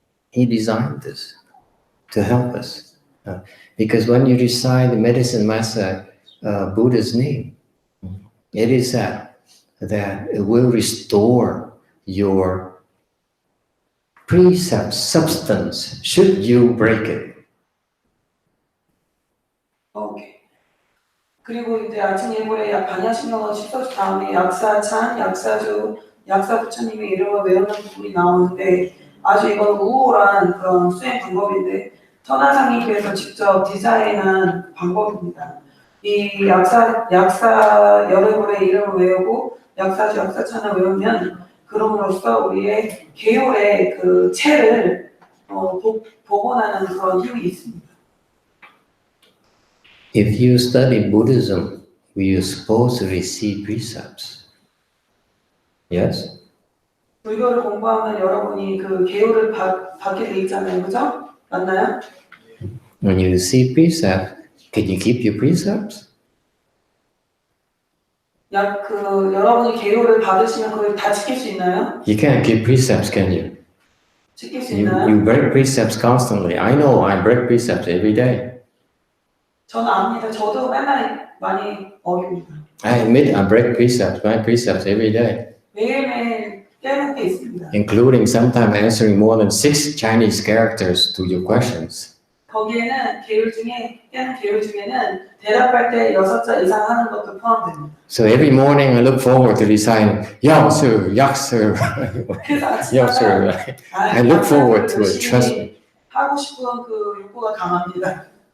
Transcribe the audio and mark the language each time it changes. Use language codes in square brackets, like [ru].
[en] He designed this to help us, because when you recite the medicine master Buddha's name, it is that it will restore your precept substance should you break it. 오케이. [ko] 그리고 이제 아침 예불에 반야심경을 칠소주 다음에 약사찬, 약사주, 약사부처님의 이름을 외우는 부분이 나오는데 아주 이건 우월한 그런 수행 방법인데 천하상님께서 직접 디자인한 방법입니다. 이 약사 여러분의 이름을 외우고 약사주, 약사찬을 외우면 그럼으로써 우리의 계율의 그 체를 복원하는 그런 힘이 있습니다. [en] If you study Buddhism, we are supposed to receive precepts. Yes? [ko] 불교를 공부하면 여러분이 그 계율을 받게 돼 있잖아요, 그죠? 맞나요? [en] When you receive precepts, can you keep your precepts? [ko] 여러분이 계율을 받으시면 그걸 다 지킬 수 있나요? [en] You can't keep precepts, can you? [ko] 지킬 수 있나요? [en] You break precepts constantly. I know I break precepts every day. [ko] 저는 압니다. 저도 맨날 많이 어깁니다. [en] I admit I break precepts, my precepts every day. [ko] 매일매일 깨는 게 있습니다. [en] including sometimes answering more than 6 Chinese characters to your questions. [ko] 거기에는 깨는 계율 중에는 대답할 때 6자 이상 하는 것도 포함됩니다. [en] So every morning I look forward to reciting Yao-sir, Yak-sir, [ko] 그래서 [en] Yao-sir. [ko] 아침마다 [en] I look forward to it, trust me. [ko] 하고 싶은 그 욕구가 강합니다.